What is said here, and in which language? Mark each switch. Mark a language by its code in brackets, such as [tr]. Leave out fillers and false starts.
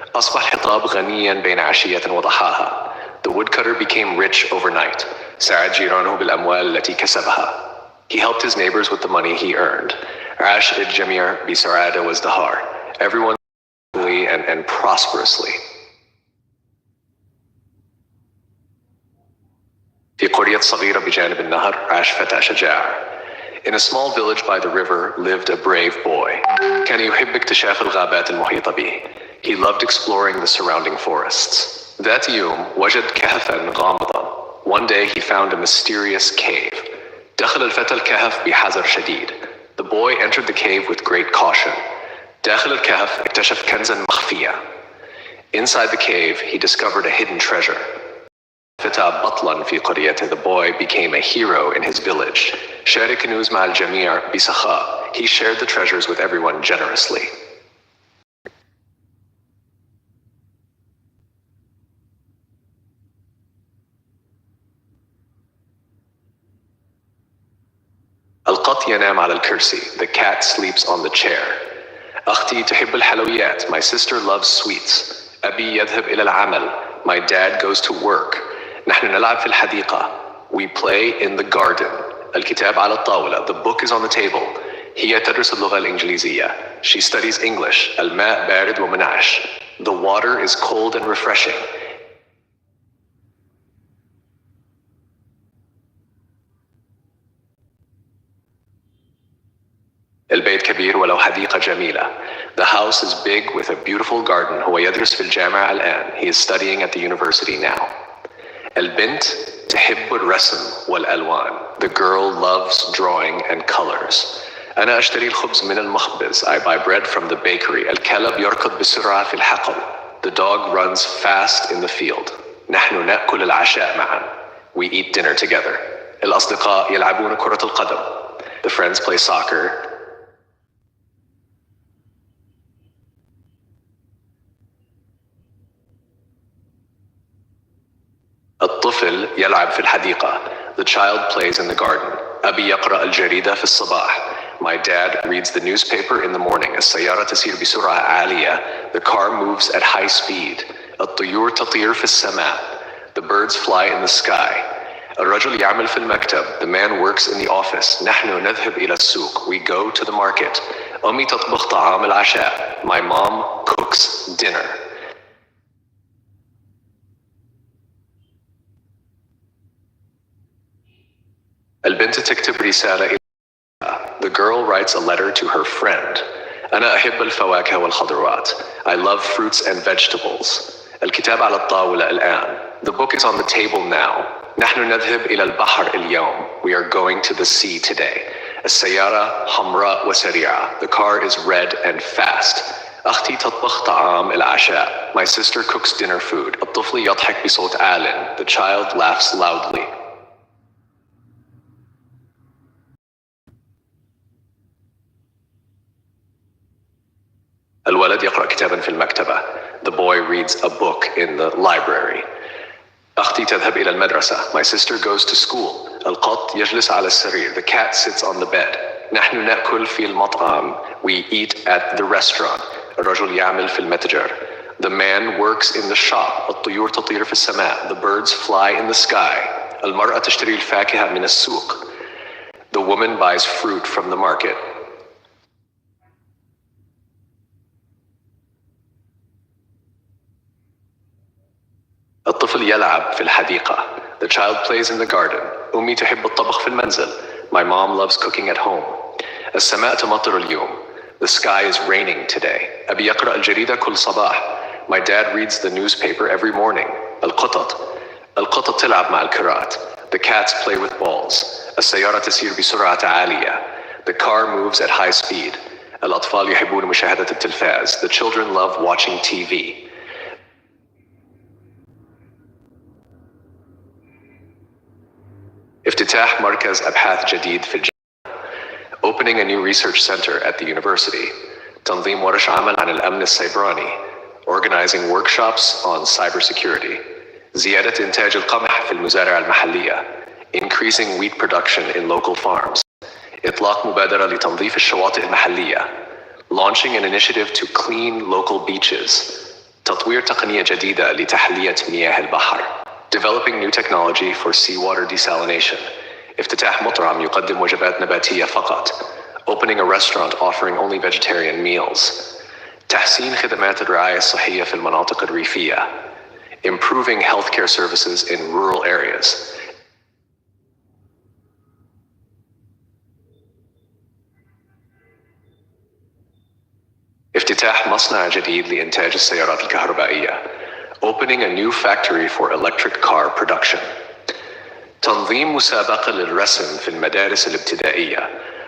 [ar] أصبح حطاب غنيا بين عشية وضحاها. [en] The woodcutter became rich overnight. [ar] ساعد جيرانه بالأموال التي كسبها. [en] He helped his neighbors with the money he earned. [ar] عاش الجميع بسعادة وازدهار. [en] Everyone and prosperously. [ar] في قرية صغيرة بجانب النهر عاش فتى شجاع. [en] In a small village by the river lived a brave boy. [ar] كان يحب اكتشاف الغابات المحيطة به. [en] He loved exploring the surrounding forests. [ar] ذات يوم وجد كهفا غامضا. [en] One day he found a mysterious cave. [ar] دخل الفتى الكهف بحذر شديد. [en] The boy entered the cave with great caution. [ar] داخل الكهف اكتشف كنزا مخفيا. [en] Inside the cave he discovered a hidden treasure. [ar] فتى بطلا في قريته. [en] The boy became a hero in his village. [ar] شارك كنوز مع الجميع بسخاء. [en] He shared the treasures with everyone generously. [ar] القط ينام على الكرسي. [en] The cat sleeps on the chair. [ar] أختي تحب الحلويات. [en] My sister loves sweets. [ar] أبي يذهب إلى العمل. [en] My dad goes to work. [ar] نحن نلعب في الحديقة. [en] We play in the garden. [ar] الكتاب على الطاولة. [en] The book is on the table. [ar] هي تدرس اللغة الإنجليزية. [en] She studies English. [ar] الماء بارد ومنعش. [en] The water is cold and refreshing. [ar] البيت كبير ولو حديقة جميلة. [en] The house is big with a beautiful garden. [ar] هو يدرس في الجامعة الآن. [en] He is studying at the university now. [ar] البنت تحب الرسم والألوان. [en] The girl loves drawing and colors. [ar] أنا أشتري الخبز من المخبز. [en] I buy bread from the bakery. [ar] الكلب يركض بسرعة في الحقل. [en] The dog runs fast in the field. [ar] نحن نأكل العشاء معا. [en] We eat dinner together. [ar] الأصدقاء يلعبون كرة القدم. [en] The friends play soccer. [ar] الطفل يلعب في الحديقة. [en] The child plays in the garden. [ar] أبي يقرأ الجريدة في الصباح. [en] My dad reads the newspaper in the morning. [ar] السيارة تسير بسرعة عالية. [en] The car moves at high speed. [ar] الطيور تطير في السماء. [en] The birds fly in the sky. [ar] الرجل يعمل في المكتب. [en] The man works in the office. [ar] نحن نذهب إلى السوق. [en] We go to the market. [ar] أمي تطبخ طعام العشاء. [en] My mom cooks dinner. [ar] البنت تكتب رسالة إلى [en] The girl writes a letter to her friend. [ar] أنا أحب الفواكه والخضروات. [en] I love fruits and vegetables. [ar] الكتاب على الطاولة الآن. [en] The book is on the table now. [ar] نحن نذهب إلى البحر اليوم. [en] We are going to the sea today. [ar] السيارة حمراء وسريعة. [en] The car is red and fast. [ar] أختي تطبخ طعام العشاء. [en] My sister cooks dinner food. [ar] الطفل يضحك بصوت عال. [en] The child laughs loudly. [ar] الولد يقرأ كتابا في المكتبة. [en] The boy reads a book in the library. [ar] أختي تذهب إلى المدرسة. [en] My sister goes to school. [ar] القط يجلس على السرير. [en] The cat sits on the bed. [ar] نحن نأكل في المطعم. [en] We eat at the restaurant. [ar] الرجل يعمل في المتجر. [en] The man works in the shop. [ar] الطيور تطير في السماء. [en] The birds fly in the sky. [ar] المرأة تشتري الفاكهة من السوق. [en] The woman buys fruit from the market. [ar] الطفل يلعب في الحديقة. [en] The child plays in the garden. [ar] أمي تحب الطبخ في المنزل. [en] My mom loves cooking at home. [ar] السماء تمطر اليوم. [en] The sky is raining today. [ar] أبي يقرأ الجريدة كل صباح. [en] My dad reads the newspaper every morning. [ar] القطط تلعب مع الكرات. [en] The cats play with balls. [ar] السيارة تسير بسرعة عالية. [en] The car moves at high speed. [ar] الأطفال يحبون مشاهدة التلفاز. [en] The children love watching TV. [ar] افتتاح مركز أبحاث جديد في الجامعة. [en] Opening a new research center at the university. [ar] تنظيم ورش عمل عن الأمن السيبراني. [en] Organizing workshops on cybersecurity. [ar] زيادة إنتاج القمح في المزارع المحلية. [en] Increasing wheat production in local farms. [ar] إطلاق مبادرة لتنظيف الشواطئ المحلية. [en] Launching an initiative to clean local beaches. [ar] تطوير تقنية جديدة لتحلية مياه البحر. [en] Developing new technology for seawater desalination. [ar] افتتاح مطعم يقدم وجبات نباتية فقط. [en] Opening a restaurant offering only vegetarian meals. [ar] تحسين خدمات الرعاية الصحية في المناطق الريفية. [en] Improving healthcare services in rural areas. [ar] افتتاح مصنع جديد لإنتاج السيارات الكهربائية. [en] Opening a new factory for electric car production. [ar] تنظيم مسابقة للرسم في المدارس الابتدائية.